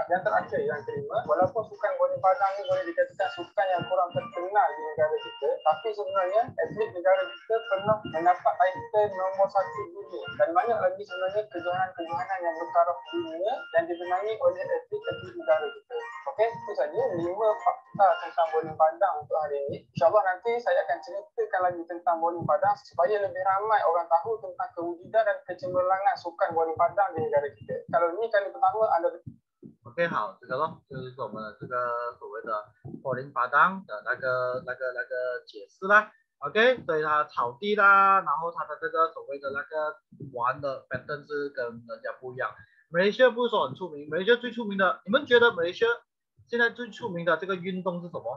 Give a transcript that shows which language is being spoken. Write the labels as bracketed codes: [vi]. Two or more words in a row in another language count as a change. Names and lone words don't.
[ms] Yang terakhir, yang kelima, walaupun sukan bowling padang ni boleh dikatakan sukan yang kurang terkenal di negara kita, Tapi sebenarnya atlet negara kita pernah mendapat title nombor 1 dunia dan banyak lagi sebenarnya kejohanan-kejohanan yang bertaraf di dunia yang dimenangi oleh atlet-atlet negara kita. Okey, itu saja 5 fakta tentang bowling padang untuk hari ini. InsyaAllah nanti saya akan ceritakan lagi tentang bowling padang supaya lebih ramai orang tahu tentang kewujudan dan kecemerlangan sukan bowling padang di negara kita. Kalau ini kali pertama Anda [zh] OK， 好，这个咯，就是我们的这个所谓的柏林巴当的那个解释啦。OK， 所以它草地啦，然后它的这个所谓的那个玩的 pattern 是跟人家不一样。马来西亚不是说很出名，马来西亚最出名的，你们觉得马来西亚现在最出名的这个运动是什么？